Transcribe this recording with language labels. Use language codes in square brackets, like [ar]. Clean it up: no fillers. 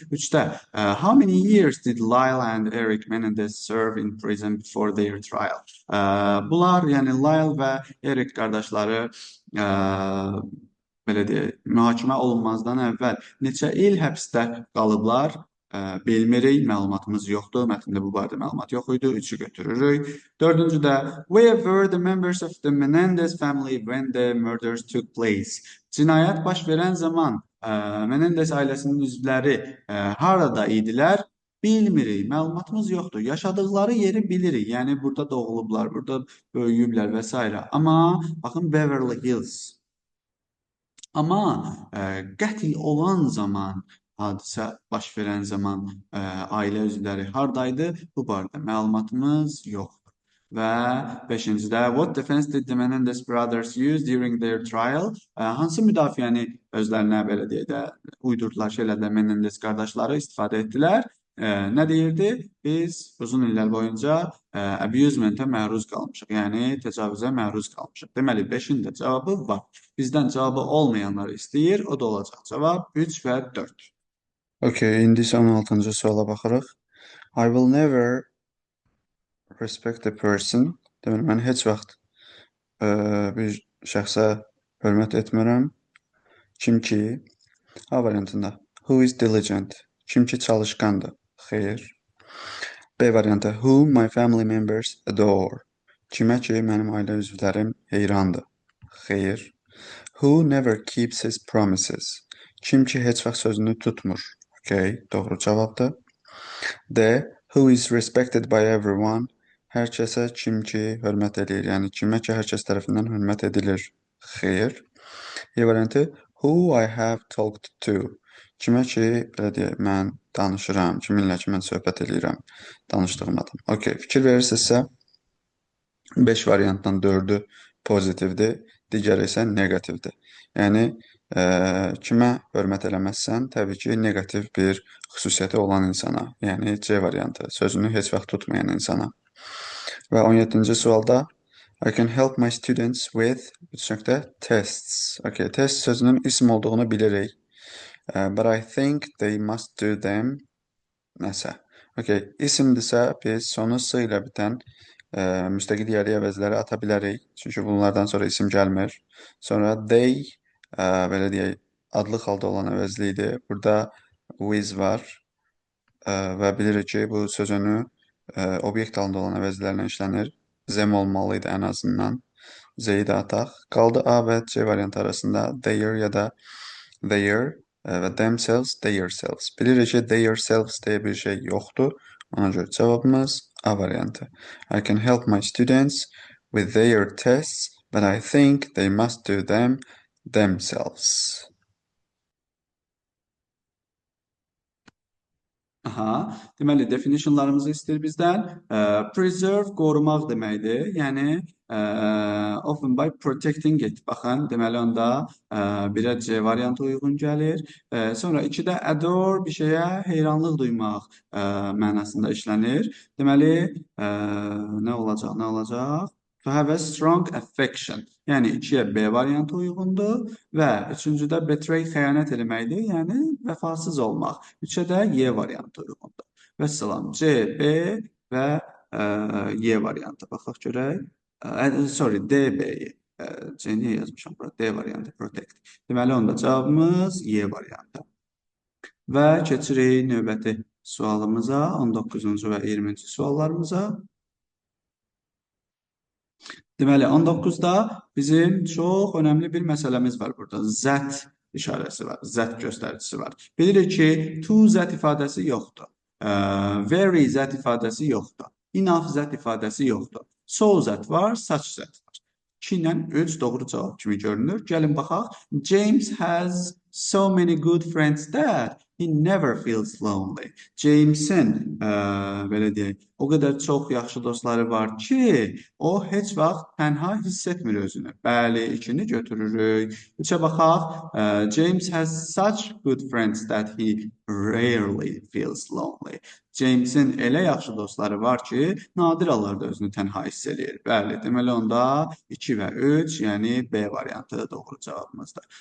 [en] 3-də, how many years did Lyle and Eric Menendez serve in prison before their trial? [az] Bunlar, yəni Lyle və Eric qardaşları belə deyək, mühakimə olunmazdan əvvəl neçə il həbsdə qalıblar? Bilmirik, məlumatımız yoxdur. Mətndə bu barədə məlumat yox idi. 3-ü götürürük. [en] 4-cüdə, where were the members of the Menendez family when the murders took place? [az] Cinayət baş verən zaman Menendez ailəsinin üzvləri harada idilər? Bilmirik, məlumatımız yoxdur. Yaşadıqları yeri bilirik. Yəni, burada doğulublar, burada böyüyüblər və s. Amma, baxın, Beverly Hills. Amma qətl olan zaman, hadisə baş verən zaman ailə üzvləri hardaydı? Bu barədə məlumatımız yoxdur. [en] Və 5-cidə, what defense did the Menendez brothers use during their trial? [az] Hansı müdafiəni özlərinə belə deyək də uydurdular şeylərdə Menendez qardaşları istifadə etdilər? Nə deyirdi? Biz uzun illər boyunca abusement-ə məruz qalmışıq, yəni təcavüzə məruz qalmışıq. Deməli, 5-in də cavabı var. Bizdən cavabı olmayanları istəyir, o da olacaq. Cavab 3 və 4. Okay, indi isə 16-cı suala baxırıq. [en] I will never respect a person. [az] Deməli, mən heç vaxt bir şəxsə hörmət etmirəm. Kim ki, A variantında, [en] who is diligent? [az] Kim ki çalışqandır. Xeyr. B variantı, [en] who my family members adore? [az] Kimə ki, mənim ailə üzvlərim heyrandır. Xeyr. [en] Who never keeps his promises? [az] Kim ki heç vaxt sözünü tutmur. Okay, doğru cavabdır. D. [en] Who is respected by everyone? [az] Hər kəsə kim ki hörmət edir. Yəni kimə ki hər kəs tərəfindən hörmət edilir. Xeyr. E variantı, [en] who I have talked to? [az] Kimə ki, belə deyək, mən danışıram, kiminlə ki, mən söhbət edirəm, danışdığım adam. Okay, fikir verirsinizsə, 5 variantdan 4-ü pozitivdir, digəri isə negativdir. Yəni, kimə hörmət eləməzsən, təbii ki, negativ bir xüsusiyyəti olan insana, yəni C variantı, sözünü heç vaxt tutmayan insana. Və 17-ci sualda, [en] I can help my students with tests. [az] Okay, test sözünün isim olduğunu bilirik. [en] But I think they must do them. [az] Nəsə. Okay, isimdirsə biz sonu S ilə bitən müstəqil yerli əvəzləri ata bilərik. Çünki bunlardan sonra isim gəlmir. Sonra they, belə deyək, adlı halda olan əvəzlidir. Burada with var. Və bilirik ki, bu sözünü obyekt halında olan əvəzlərlə işlənir. Them olmalıydı ən azından. Z-yi də ataq. Qaldı A və C variantı arasında their ya da their. və themselves, theyselves. Bilirik ki, theyselves deyə bir şey yoxdur. Ona görə cavabımız A variantı. [en] I can help my students with their tests, but I think they must do them themselves. [az] Aha, deməli definitionlarımızı istəyir bizdən. Preserve qorumaq deməkdir. Yəni [en] often by protecting it. [az] Baxın, deməli onda birə C variantı uyğun gəlir. Sonra 2-də adore bir şeyə heyranlıq duymaq mənasında işlənir. Deməli nə olacaq? Nə olacaq? [en] To have a strong affection. [az] Yəni 2-yə B variantı uyğundur və 3-cüdə betray xəyanət eləməkdir. Yəni vəfasız olmaq. 3-ə də Y variantı uyğundur. Vəssalam. C, B və Y variantı. Baxaq görək. Sorry, D, B-yi. C niyə yazmışam bura? D variantı, protect. Deməli onda cavabımız Y variantı. Və keçirik növbəti sualımıza, 19-cu və 20-ci suallarımıza. Deməli, 19-da bizim çox önəmli bir məsələmiz var burada. Zət işarəsi var, zət göstəricisi var. Bilirik ki, to zət ifadəsi yoxdur. Very zət ifadəsi yoxdur. Enough zət ifadəsi yoxdur. So zət var, such zət var. 2 ilə 3 doğru cavab kimi görünür. Gəlin baxaq. [en] James has so many good friends that he never feels lonely. [az] James'in belə deyək, o qədər çox yaxşı dostları var ki, o heç vaxt tənha hiss etmir özünü. Bəli, 2-ni götürürük. 3-ə baxaq. [en] James has such good friends that he rarely feels lonely. [az] James'in elə yaxşı dostları var ki, nadir hallarda özünü tənha hiss edir. Bəli, deməli onda 2 və 3, yəni B variantı doğru cavabımızdır.